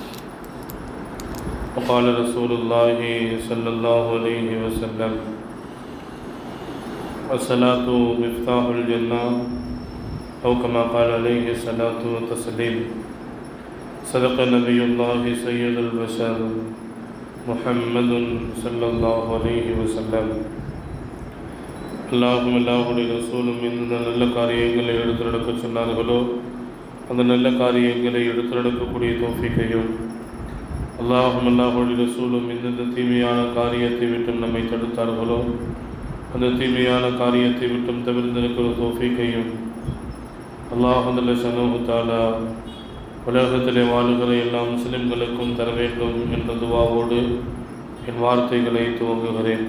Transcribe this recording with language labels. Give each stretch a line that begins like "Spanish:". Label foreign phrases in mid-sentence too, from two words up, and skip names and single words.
Arabic: وقال رسول الله صلى الله عليه وسلم: الصلاة مفتاح الجنة أو كما قال عليه الصلاة والتسليم. صدق نبي الله سيد البشر محمد صلى الله عليه وسلم.
Tamil: அல்லாஹும் அல்லாஹுடைய ரசூலும் எந்த நல்ல காரியங்களை எடுத்துரைக்க சொன்னார்களோ அந்த நல்ல காரியங்களை எடுத்துரைக்கக்கூடிய தௌஃபீக்கையும், அல்லாஹும் அல்லாஹுடைய ரசூலும் எந்தெந்த தீமையான காரியத்தை விட்டும் நம்மை தடுத்தார்களோ அந்த தீமையான காரியத்தை விட்டும் தவிர்த்திருக்கிற தௌஃபீக்கையும் அல்லாஹ்
Arabic: صلى الله تعالى
Tamil: உலகத்திலே வாழுகிற எல்லா முஸ்லிம்களுக்கும் தர வேண்டும் என்ற துவாவோடு என் வார்த்தைகளை துவங்குகிறேன்.